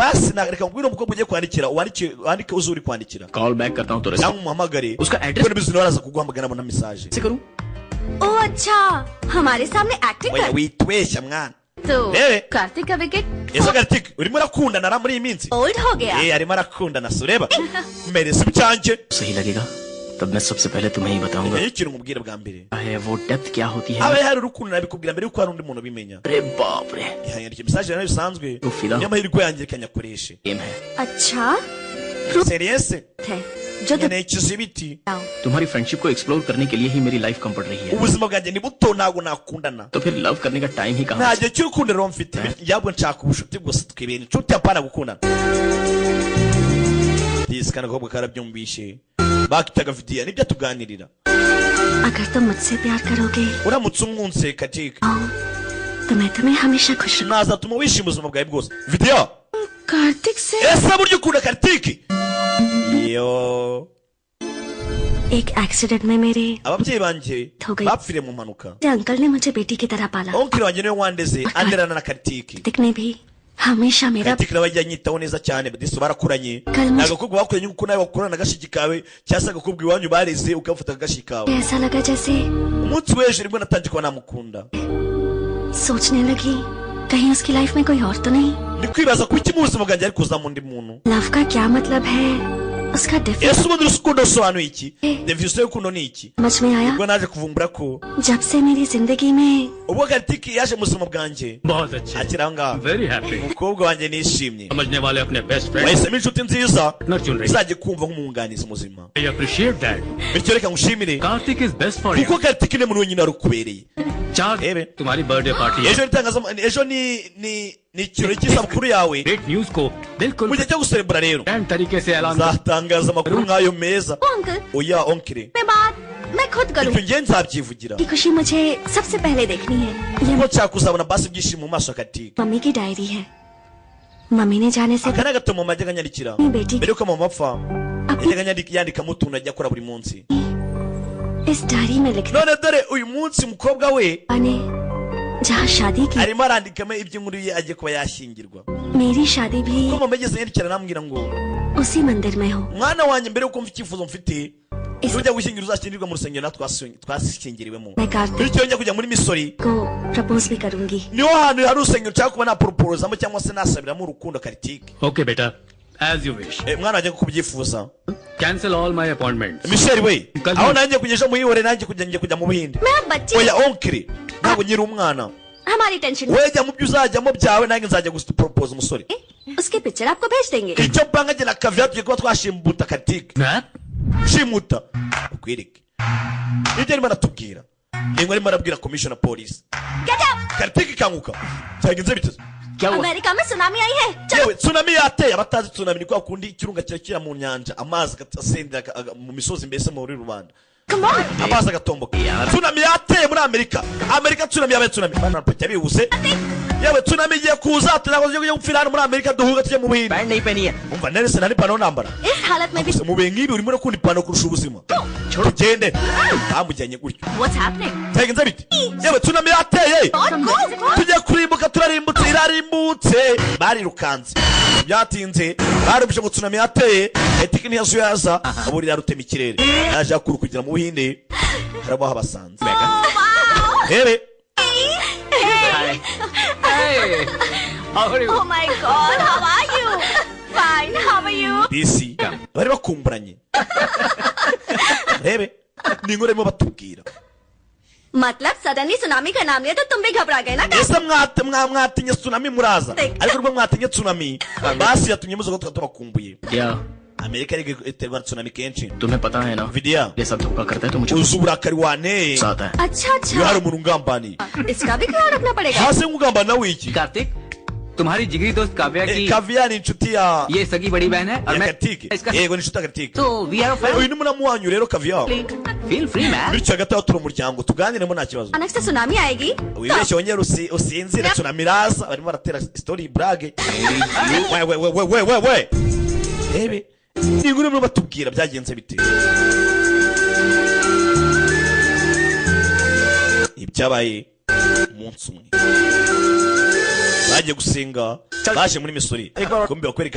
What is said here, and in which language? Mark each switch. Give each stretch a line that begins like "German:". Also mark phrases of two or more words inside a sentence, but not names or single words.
Kinyarwanda: basi reka mbwira umukobwa ugiye kwandikira wandike uzi uri kwandikira
Hindi: कॉल बैक करता हूँ तो
Kinyarwanda: cyangwa umuhamagare
Hindi: उसका
Kinyarwanda: kuko
Hindi: एड्रेस
Kinyarwanda: nibizi nawe araza kuguhamagara abona mesaje
Hindi: से करूँ? ओ अच्छा हमारे सामने एक्टिंग
Kinyarwanda: oya
Hindi: कर
Kinyarwanda: witweshya mwana
Hindi: तो Eh. कार्तिक का विकेट
Kinyarwanda: ese garitike urimo urakundana na muri iyi minsi
Hindi: ओल्ड हो गया।
Kinyarwanda: arimo arakundana so ureba mereza ibyanjye
Hindi: सही लगेगा तब मैं सबसे पहले तुम्हें ही बताऊंगा
Kinyarwanda: iyo ikintu umubwira bwa mbere
Hindi: है वो डेप्थ क्या होती है।
Kinyarwanda: haba hari urukundo nabikubwira mbere yuko hari undi muntu ubimenya
Hindi: अरे बाप रे,
Kinyarwanda: yandika mesaje nayo bisanzwe Ufila. niyo mahirwe yanjye reka nyakoreshe
Hindi: गेम है। अच्छा
Kinyarwanda: seriyese
Hindi: है जो तुम
Kinyarwanda: nkeneye ikizibiti
Hindi: तुम्हारी फ्रेंडशिप को एक्सप्लोर करने के लिए ही मेरी लाइफ कम पड़ रही है,
Kinyarwanda: ubuzima bwanjye ni buto ntabwo nakundana
Hindi: तो फिर लव करने का टाइम ही
Kinyarwanda: nta
Hindi: कहाँ।
Kinyarwanda: gihe cy'urukundo rero mfite yabwo nshaka ubucuti gusa twibera inshuti apana gukundana disi kandi agakobwa karabyumvishe bakitaga vidiya nibyo tuganirira
Hindi: अगर तुम मुझसे प्यार करोगे
Kinyarwanda: uramutse umwunse katika
Hindi: तो मैं तुम्हें हमेशा खुश रखूंगा।
Kinyarwanda: nazatuma wishima ubuzima bwawe bwose vidiya
Hindi: कार्तिक से
Kinyarwanda: ese burya ukunda karitiki iyo
Hindi: एक एक्सीडेंट में मेरे
Kinyarwanda: ababyeyi banjye
Hindi: हो गई।
Kinyarwanda: bapfiriye mu mpanuka
Hindi: अंकल ने मुझे बेटी की तरह पाला।
Kinyarwanda: onkiri wanjye niwe wandeze anderana na karitiki
Hindi: कार्तिक ने भी हमेशा मेरा
Kinyarwanda: karitiki nawe ajya anyitaho neza cyane disi barakuranye Kalma- ni agakobwa bakuranye nk'uko nawe wakurana agashiki kawe cyangwa se agakobwa iwanyu bareze ukafata agashiki kawe
Hindi: ऐसा लगा जैसे
Kinyarwanda: umunsi w'ejo nibwo natangiye kuba namukunda
Hindi: सोचने लगी कहीं उसकी लाइफ में कोई और तो नहीं।
Kinyarwanda: ndi kwibaza kuki mu buzima bwanjye ari kuzamo undi muntu
Hindi: लव का क्या मतलब है उसका डिफरेंस
Kinyarwanda: ese ubundi urukundo rusobanuye iki definition y'urukundo ni iki
Hindi: समझ में आया
Kinyarwanda: ubwo naje kuvumbura ko
Hindi: जब से मेरी जिंदगी में
Kinyarwanda: ubwo karitiki yaje mu buzima bwanjye
Hindi: बहुत अच्छे,
Kinyarwanda: akiri aho ngaho
English: Very happy.
Kinyarwanda: umukobwa wanjye nishimye
Hindi: समझने वाले अपने
English: best friend
Kinyarwanda: wahisemo inshuti nziza
Hindi: न चुन रही।
Kinyarwanda: izajya kumva nk'umwunganizi muzima
English: I appreciate that.
Kinyarwanda: bityo reka ngushimire
English: कार्तिक is best for
Kinyarwanda: kuko
English: यू।
Kinyarwanda: karitiki ni muntu wenyine wari ukubereye
Hindi: चार Ebe. तुम्हारी बर्थडे पार्टी है।
Kinyarwanda: ejo ejo ni ikirori cy'isabukuru yawe
English: great news
Hindi: को बिल्कुल
Kinyarwanda: mu gihe cyo guserebura rero
Hindi: ग्रैंड तरीके से ऐलान कर।
Kinyarwanda: nzatangaza amakuru nk'ayo meza
Hindi: ओ अंकल
Kinyarwanda: oya onkire
Hindi: मैं बात मैं खुद करूँ।
Kinyarwanda: ibyo ngiye nzabyivugira
Hindi: की खुशी मुझे सबसे पहले देखनी है। ये
Kinyarwanda: kuko nshaka kuzabona basi ibyishimo mu maso ya katika
Hindi: मम्मी की डायरी है। मम्मी ने जाने से
Kinyarwanda: aka ni agatabo mama yajyaga anyandikira
Hindi: अपनी बेटी
Kinyarwanda: mbere yuko mama apfa yajyaga yandikamo utuntu ajya akora buri munsi
Hindi: इस डायरी में लिखा
Kinyarwanda: none dore uyu munsi umukobwa we
Hindi: ने जहाँ शादी की
Kinyarwanda: arimo arandikamo iby'inkuru ye agiye kuba yashyingirwa
Hindi: मेरी शादी भी
Kinyarwanda: ko mama yageze yerekera namubwira ngo
Hindi: उसी मंदिर में हो
Kinyarwanda: mwana wanjye mbere yuko mfite icyifuzo mfite ujya gushyingira uzashyingirwa mu rusengero natwe twashyingiriwemo
Hindi: मैं कार्तिक
Kinyarwanda: bityo njya kujya muri misori
Hindi: को प्रपोज भी करूंगी
Kinyarwanda: niho hantu hari urusengero nshaka kuba naproporozamo cyangwa se nasabiramo urukundo karitike
English: OK बेटा as you wish
Kinyarwanda: mwana wanjye ko kubyifuza
English: cancel all my appointment
Kinyarwanda: Michel we aho nanjye kugesha muhihore nanjye kujya mu buhinde
Hindi: मैं अब बच्ची
Kinyarwanda: oya onkiri ntabwo nyiri umwana
Hindi: हमारी टेंशन
Kinyarwanda: we jya mu byo uzajyamo byawe nanjye nzajya gusipropose umusore
Hindi: उसकी पिक्चर आपको भेज देंगे
Kinyarwanda: icyo mpanga jye na kaviya tugiye kuba twashimuta karitike
Hindi: मैं
Kinyarwanda: shimuta ukwereke ibyo arimo aratubwira ningo arimo arabwira
English: commissioner police Get up!
Kinyarwanda: karitike ikanguka cyagenze biteze
Hindi: क्या हुआ अमेरिका में सुनामी आई है
Kinyarwanda: yewe tsunami yateye abatazi tsunami ni kwa kundi ikirunga kirakira mu nyanja amazi agasendera mu misozi mbese muri rubanda
English: Come on!
Kinyarwanda: amazi agatomboka tsunami yateye muri amerika tsunami yabaye tsunami bana pete bihuse yewe tsunami igiye kuza tugiye gupfira hano muri amerika duhuga tujye mu buhinde
Hindi: पैंट नहीं पहनी है
Kinyarwanda: umva nese nari pano nambara
Hindi: इस हालत में भी
Kinyarwanda: mu bihe nk'ibi urimo no kundi pano kurusha ubuzima tugende bamujyanye gutyo
English: What's happening?
Kinyarwanda: cyagenze biti yewe tsunami yateye
English: Don't go!
Kinyarwanda: tujye kurimbuka turarimbutse irarimbutse barirukanze byatinze barumvise ngo tsunami yateye etiki ntiyazuyaza aburira rutema ikirere yaje akuru kugira mu buhinde harabo habasanze rebe
English: Oh my God! How are you? Fine. How are you?
Kinyarwanda: disi bari bakumburanye rebe ni inkuru arimo batubwira
Hindi: मतलब सडनली सुनामी का नाम लिया तो तुम भी घबरा गए ना
Kinyarwanda: ese mwatinye tsunami muraza ariko rwo mwatinye tsunami basi yatumye muzo ko tubakumbuye
Hindi: क्या
Kinyarwanda: amerika iri iterwa tsunami kenshi
Hindi: तुम्हें पता है ना
Kinyarwanda: vidiya
Hindi: ये सब धोखा करता है तो मुझे
Kinyarwanda: uzi uburakari waneye
Hindi: गुस्सा आता है अच्छा
Kinyarwanda: iyo hari
Hindi: अच्छा
Kinyarwanda: umuntu ungambaniye
Hindi: इसका भी ख्याल रखना पड़ेगा
Kinyarwanda: hasi nkugambana wiki
Hindi: कार्तिक तुम्हारी जिगरी दोस्त काव्या की
Kinyarwanda: kaviya ni inshuti ya
Hindi: ये सगी बड़ी बहन है और
Kinyarwanda: ya
Hindi: मैं
Kinyarwanda: karitike
Hindi: इसका
Kinyarwanda: yego ni inshuti ya karitike
English: तो we are
Kinyarwanda: uyu ni muramu wanyu rero kaviya
English: feel free man
Kinyarwanda: bityo hagati aho turi umuryango tuganiremo nta kibazo
Hindi: अचानक से सुनामी आएगी
Kinyarwanda: wibeshye wongere usinzire tsunami iraza barimo baratera story brage we rebe ni inkuru barimo batubwira byagenze bite ibyabaye umunsi umwe bagiye gusenga baje muri misori kumbi bakwereka